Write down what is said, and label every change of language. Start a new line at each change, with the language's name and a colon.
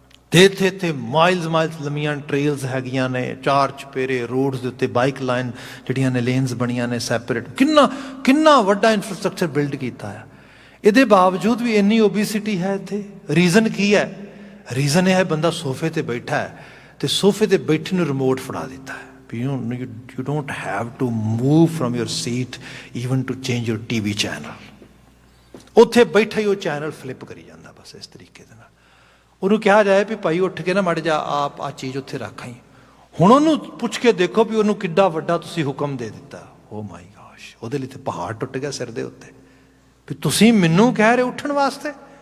Punjabi: ਤੇ ਇੱਥੇ ਮਾਈਲਸ ਲੰਮੀਆਂ ਟ੍ਰੇਲਸ ਹੈਗੀਆਂ ਨੇ, 4 ਚੁਫੇਰੇ ਰੋਡਸ ਦੇ ਉੱਤੇ ਬਾਈਕ ਲਾਈਨ ਜਿਹੜੀਆਂ ਨੇ, ਲੇਨਸ ਬਣੀਆਂ ਨੇ ਸੈਪਰੇਟ। ਕਿੰਨਾ ਵੱਡਾ ਇਨਫਰਾਸਟਰਕਚਰ ਬਿਲਡ ਕੀਤਾ ਆ। ਇਹਦੇ ਬਾਵਜੂਦ ਵੀ ਇੰਨੀ ਓਬੀਸਿਟੀ ਹੈ ਇੱਥੇ। ਰੀਜ਼ਨ ਕੀ ਹੈ? ਰੀਜ਼ਨ ਇਹ ਹੈ ਬੰਦਾ ਸੋਫੇ ਤੇ ਬੈਠਾ ਹੈ ਤੇ ਸੋਫੇ ਤੇ ਬੈਠੇ ਨੂੰ ਰਿਮੋਟ ਫੜਾ ਦਿੱਤਾ ਹੈ।
English: You don't have to move from your seat even to change your TV channel।
Punjabi: ਉੱਥੇ ਬੈਠਾ ਹੀ ਉਹ ਚੈਨਲ ਫਲਿੱਪ ਕਰੀ ਜਾਂਦਾ ਬਸ ਇਸ ਤਰੀਕੇ ਦੇ ਨਾਲ। ਉਹਨੂੰ ਕਿਹਾ ਜਾਏ ਵੀ ਭਾਈ ਉੱਠ ਕੇ ਨਾ ਮਾੜਾ ਜਾ ਆਪ ਆ ਚੀਜ਼ ਉੱਥੇ ਰੱਖ ਆਈ। ਹੁਣ ਉਹਨੂੰ ਪੁੱਛ ਕੇ ਦੇਖੋ ਵੀ ਉਹਨੂੰ ਕਿੱਡਾ ਵੱਡਾ ਤੁਸੀਂ ਹੁਕਮ ਦੇ ਦਿੱਤਾ।
English: oh my gosh,
Punjabi: ਉਹਦੇ ਲਈ ਤੇ ਪਹਾੜ ਟੁੱਟ ਗਿਆ ਸਿਰ ਦੇ ਉੱਤੇ ਵੀ ਤੁਸੀਂ ਮੈਨੂੰ ਕਹਿ ਰਹੇ ਉੱਠਣ ਵਾਸਤੇ।